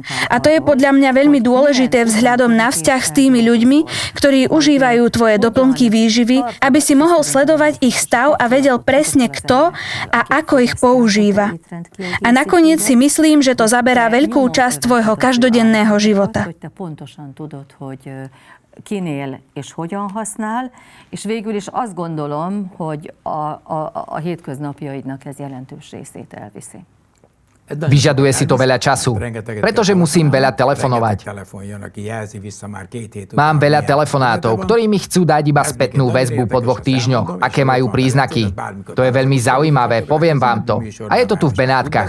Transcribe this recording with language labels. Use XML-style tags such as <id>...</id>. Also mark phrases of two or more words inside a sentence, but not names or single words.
<sk>A to je podľa mňa veľmi dôležité vzhľadom na vzťah s tými ľuďmi, ktorí užívajú tvoje doplnky výživy, aby si mohol sledovať ich stav a vedel presne kto a ako ich používa. A nakoniec si myslím, že to zaberá veľkú časť tvojho každodenného života.</sk> <hu>kinél és hogyan használ, és végül is azt gondolom, hogy a hétköznapjaidnak ez jelentős részét elviszi.</hu> <sk>Vyžaduje si to veľa času, pretože musím veľa telefonovať. Mám veľa telefonátov, ktorí mi chcú dať iba spätnú väzbu po 2 týždňoch, aké majú príznaky. To je veľmi zaujímavé, poviem vám to. A je to tu v Benátkach.</sk>